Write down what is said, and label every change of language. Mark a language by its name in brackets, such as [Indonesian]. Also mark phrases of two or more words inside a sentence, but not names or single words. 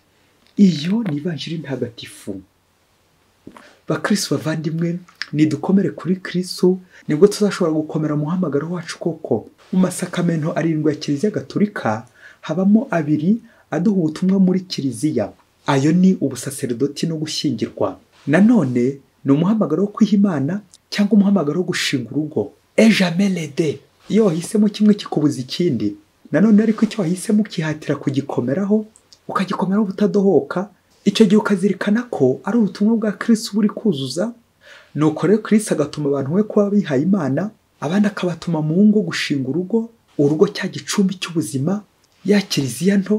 [Kinyarwanda] Iyo ni ivanjiri ntagatifu. Bakristo bavandimwe, nidukomere kuri Kristo, nibwo tuzashobora gukomera muhamagaro wacu koko. Mu masakamento 7 ya Kiliziya Gatolika, habamo 2 aduha ubutumwa muri Kiliziya. Ayo ni ubusaserdoti no gushyingirwa. Nanone ni umuhamagaro wo kwiha Imana cyangwa umuhamagaro wo gushinga urugo. [French] Jamais les deux. [Kinyarwanda] Iyo wahisemo kimwe kikubuza ikindi. Nanone ariko icyo wahisemo kihatira kugikomeraho, ukagikomeraho butadohoka, icyo gihe ukazirikana ko ari ubutumwa bwa Kristo buri kuzuza. Nuko rero Kristo agatuma abantu we kuba bihaye Imana, abandi akabatuma mu ngo gushinga urugo, urugo cya gicumbi cy'ubuzima, ya Kiliziya nto.